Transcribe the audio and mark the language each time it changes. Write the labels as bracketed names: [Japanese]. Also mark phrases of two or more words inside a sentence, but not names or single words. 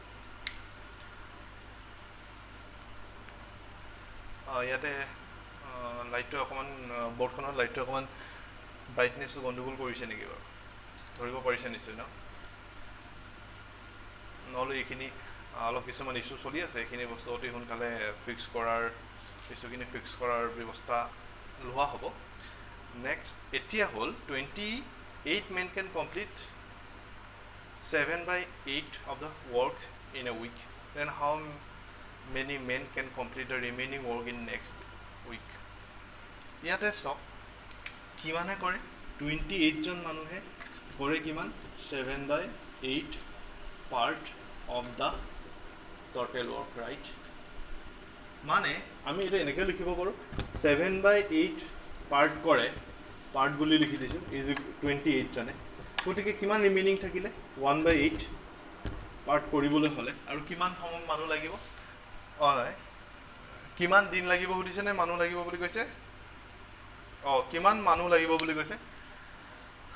[Assamese] ইয়াতে লাইটটো অকমান বৰ্ডখনৰ লাইটটো অকমান ব্ৰাইটনেছটো গণ্ডগোল কৰিছে নেকি বাৰু ধৰিব পাৰিছে নিশ্চয় ন নহলে এইখিনি অলপ কিছুমান ইস্যু চলি আছে এইখিনি বস্তু অতি সোনকালে ফিক্স কৰাৰ ইস্যুখিনি ফিক্স কৰাৰ ব্যৱস্থা লোৱা হ'ব নেক্সট এতিয়া হ'ল [English] 28 men can complete 7/8 of the work in a week then how many men can complete the remaining work in next week [Assamese] ইয়াতে সব কিমানে কৰে 28 জন মানুহে কৰে কিমান [English] 7/8 part of the total work right [Assamese] মানে আমি এটা এনেকৈ লিখিব পাৰো 7/8 part কৰে part বুলি লিখি দিছো is 28 জনে গতিকে কিমান ৰিমেইনিং থাকিলে 1/8 part কৰিবলৈ হলে আৰু কিমান সময় মানুহ লাগিব হয় কিমান দিন লাগিব সুধিছে নে মানুহ লাগিব বুলি কৈছে কিমান মানুহ লাগিব বুলি